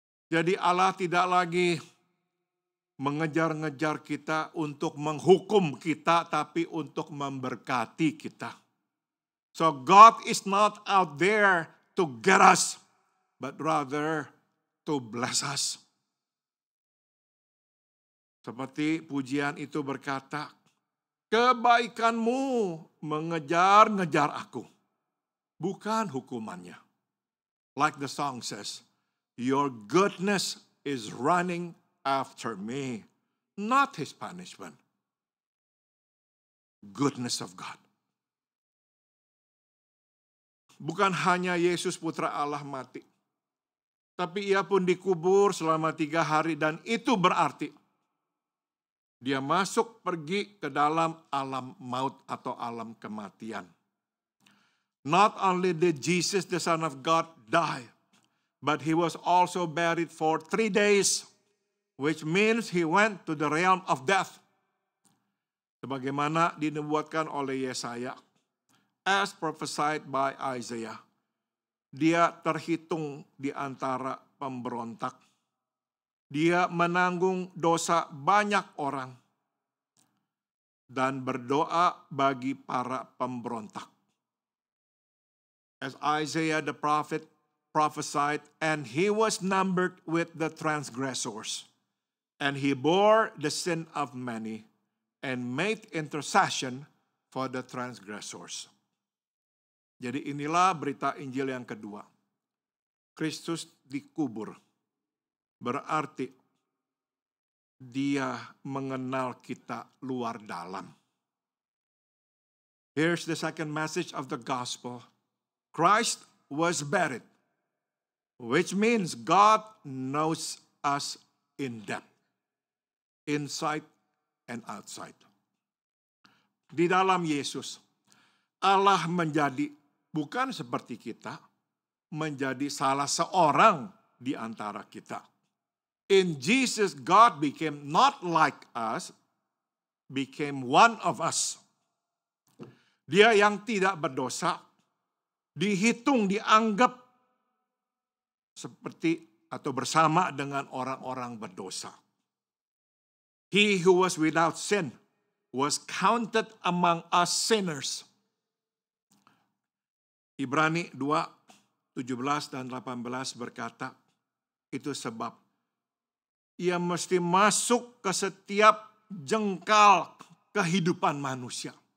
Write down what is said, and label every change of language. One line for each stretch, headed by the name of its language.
Indonesian: Jadi Allah tidak lagi mengejar-ngejar kita untuk menghukum kita, tapi untuk memberkati kita.
English: So God is not out there to get us, but rather to bless us.
Indonesian: Seperti pujian itu berkata, kebaikanmu mengejar-ngejar aku, bukan hukumannya.
English: Like the song says, your goodness is running after me, not his punishment. Goodness of God.
Indonesian: Bukan hanya Yesus putra Allah mati, tapi ia pun dikubur selama 3 hari dan itu berarti dia masuk pergi ke dalam alam maut atau alam kematian.
English: Not only did Jesus, the Son of God, die, but he was also buried for 3 days, which means he went to the realm of death.
Indonesian: Sebagaimana dinubuatkan oleh Yesaya,
English: as prophesied by Isaiah.
Indonesian: Dia terhitung di antara pemberontak. Dia menanggung dosa banyak orang dan berdoa bagi para pemberontak.
English: As Isaiah the prophet prophesied, and he was numbered with the transgressors, and he bore the sin of many, and made intercession for the transgressors.
Indonesian: Jadi inilah berita Injil yang kedua. Kristus dikubur. Berarti dia mengenal kita luar dalam.
English: Here's the second message of the gospel. Christ was buried, which means God knows us in depth, inside and outside.
Indonesian: Di dalam Yesus, Allah menjadi bukan seperti kita, menjadi salah seorang di antara kita.
English: In Jesus, God became not like us, became one of us.
Indonesian: Dia yang tidak berdosa, dihitung, dianggap seperti atau bersama dengan orang-orang berdosa.
English: He who was without sin was counted among us sinners.
Indonesian: Ibrani 2, 17 dan 18 berkata, itu sebab ia mesti masuk ke setiap jengkal kehidupan manusia.